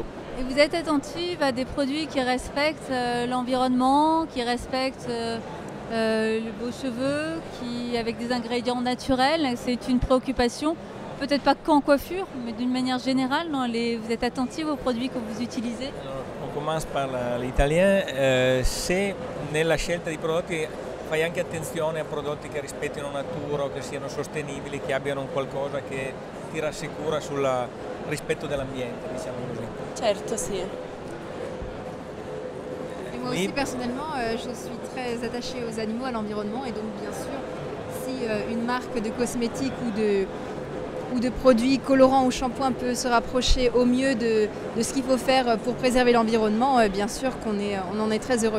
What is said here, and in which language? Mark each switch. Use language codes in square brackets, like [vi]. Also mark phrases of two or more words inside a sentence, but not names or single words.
[fr] Et vous êtes attentive à des produits qui respectent l'environnement, qui respectent vos cheveux, avec des ingrédients naturels, c'est une préoccupation, peut-être pas qu'en coiffure, mais d'une manière générale, vous êtes attentive aux produits que vous utilisez? Alors, on commence par l'italien, [it] se nella scelta di prodotti fai anche attenzione a prodotti che rispettino la natura o che siano sostenibili, che abbiano qualcosa che ti rassicura sul rispetto dell'ambiente, diciamo così. Certo, sì. [fr] Moi aussi personnellement, je suis très attachée aux animaux, à l'environnement et donc bien sûr, si une marque de cosmétiques ou ou de produits colorants ou shampoings peut se rapprocher au mieux de ce qu'il faut faire pour préserver l'environnement, bien sûr on en est très heureux.